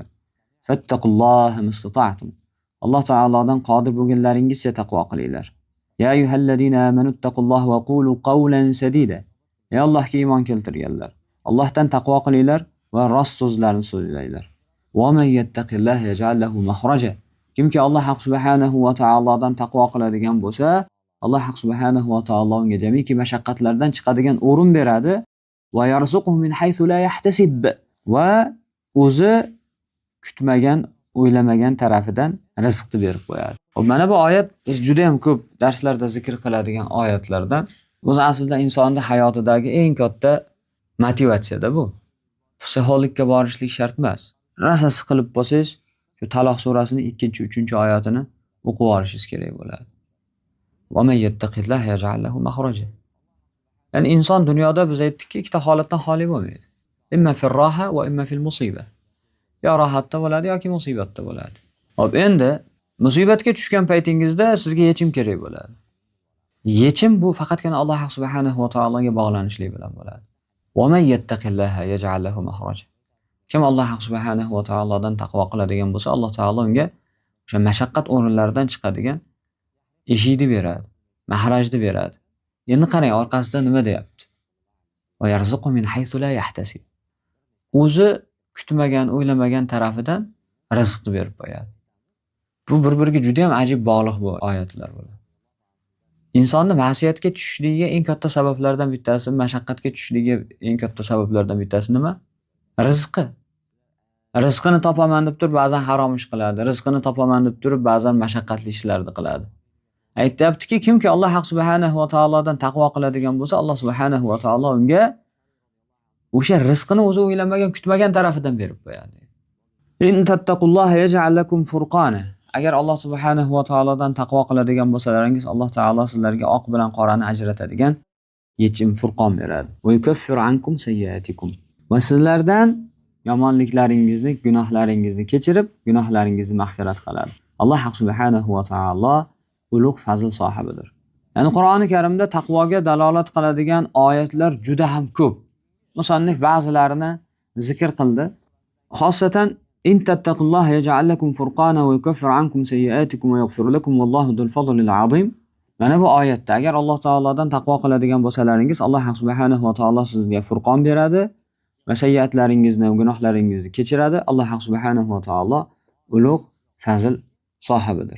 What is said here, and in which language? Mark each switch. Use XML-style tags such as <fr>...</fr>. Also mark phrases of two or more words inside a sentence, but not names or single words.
<ar>فاتقوا الله ما استطعتم.</ar> <uz>Alloh taolodan qodir bo'lganlaringizcha taqvo qilinglar.</uz> <ar>يا أيها الذين آمنوا اتقوا الله وقولوا قولا سديدا.</ar> <uz>Ey Allohga iymon keltirganlar, Allohdan taqvo qilinglar va rost so'zlarni so'zlanglar.</uz> <ar>ومن يتق الله يجعل له مخرجا.</ar> <uz>Kimki Alloh subhanahu va taolodan taqvo qiladigan bo'lsa, Alloh subhanahu va taolo unga jamiki mashaqqatlardan chiqadigan o'rin beradi.</uz> <ar>ويرزقه من حيث لا يحتسب.</ar> <uz>Va o'zi kutmagan, o'ylamagan tarafidan rizqni berib qo'yadi. Mana bu oyat juda ham ko'p darslarda zikr qiladigan oyatlardan. O'zi aslida insonning hayotidagi eng katta motivatsiyada bu. Psixologga borishlik shart emas. Rosa siqilib bo'lsangiz, shu Taloq surasining 2-3-oyatini o'qib olishingiz kerak bo'ladi.</uz> <ar>ومن يتق الله يجعل له مخرجا.</ar> <uz>Ya'ni inson dunyoda biz aytdikki, ikkita holatdan xoli bo'lmaydi.</uz> <ar>إما في الراحة وإما في المصيبة.</ar> <uz>Yo rohatda bo'ladi yoki musibatda bo'ladi. Xo'p, endi musibatga tushgan paytingizda sizga yechim kerak bo'ladi. Yechim bu faqatgina Alloh subhanahu va taologa bog'lanishlik bilan bo'ladi.</uz> <ar>ومن يتق الله يجعل له مخرجا.</ar> <uz>Kim Alloh subhanahu va taolodan taqvo qiladigan bo'lsa, Alloh taolo unga o'sha mashaqqat o'rinlaridan chiqadigan eshikni beradi, mahrajni beradi. Endi qarang, orqasida nima deyapti?</uz> <ar>ويرزق من حيث لا يحتسب.</ar> <uz>O'zi kutmagan, o'ylamagan tarafidan rizqni berib qo'yadi. Bu bir-biriga juda ham ajib bog'liq bu oyatlar bo'ladi. Insonni ma'siyatga tushishligiga eng katta sabablardan bittasi, mashaqqatga tushishligiga eng katta sabablardan bittasi nima? Rizqi. Rizqini topaman deb turib ba'zan harom ish qiladi. Rizqini topaman deb turib ba'zan mashaqqatli ishlarni qiladi. Aytayaptiki, kimki Alloh subhanahu va taolodan taqvo qiladigan bo'lsa, Alloh subhanahu va taolo unga o'sha rizqini o'zi o'ylamagan, kutmagan tarafidan berib qo'yadi.</uz> <ar>إن تتقوا الله يجعل لكم فرقانا.</ar> <uz>Agar Alloh subhanahu va taolodan taqvo qiladigan bo'lsalaringiz, Alloh taolo sizlarga oq bilan qorani ajratadigan yechim furqon beradi.</uz> <ar>ويكفر عنكم سيئاتكم.</ar> <uz>Va sizlardan yomonliklaringizni, gunohlaringizni kechirib, gunohlaringizni mag'firat qiladi. Alloh subhanahu va taolo ulug' fazl sohibidir. Ya'ni Qur'oni Karimda taqvoga dalolat qiladigan oyatlar juda ham ko'p. Musannif ba'zilarini zikr qildi.</uz> <ar>خاصة إن تتقوا الله يجعل لكم فرقانا ويكفر عنكم سيئاتكم ويغفر لكم والله ذو الفضل العظيم.</ar> <uz>Mana bu oyatda agar Alloh taolodan taqvo qiladigan bo'lsalaringiz, Alloh subhanahu va taolo sizga furqon beradi va sayyiatlaringizni va gunohlaringizni kechiradi. Alloh subhanahu va taolo ulug' fazl sohibidir.</uz>